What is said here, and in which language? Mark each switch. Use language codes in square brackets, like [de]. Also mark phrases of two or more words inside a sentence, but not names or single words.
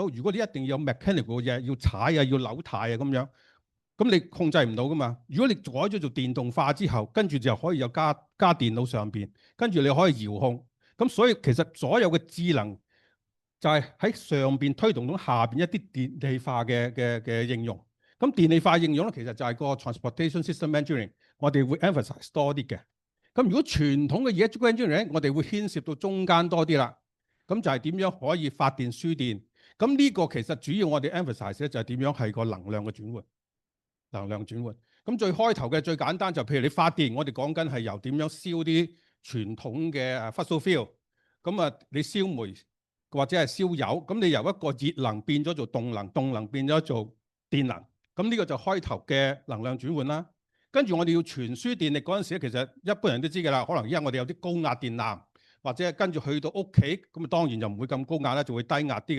[yue] 如果你一定要有 mechanical 嘅嘢，要踩啊，要扭軚啊咁樣，咁你控制唔到噶嘛。如果你改咗做電動化之後，跟住就可以有加電腦上邊，跟住你可以遙控。咁所以其實所有嘅智能就係喺上邊推動到下邊一啲電氣化嘅應用。咁電氣化應用咧，其實就係個 [en] transportation system engineering， [yue] 我哋會 emphasize 多啲嘅。咁如果傳統嘅 [en] electrical engineering， [yue] 我哋會牽涉到中間多啲啦。咁就係點樣可以發電輸電。咁呢個其實主要我哋 emphasize 咧就係點樣係個能量嘅轉換。能量轉換。咁最開頭嘅最簡單就譬如你發電，我哋講緊係由點樣燒啲傳統嘅 [en] fossil fuel。 [yue] 咁啊，你燒煤或者係燒油，咁你由一個熱能變咗做動能，動能變咗做電能。咁呢個就開頭嘅能量轉換啦。跟住我哋要傳輸電力嗰陣時，其實一般人都知㗎啦。可能因為我哋有啲高壓電纜，或者跟住去到屋企，咁啊當然就唔會咁高壓啦，就會低壓啲嘅。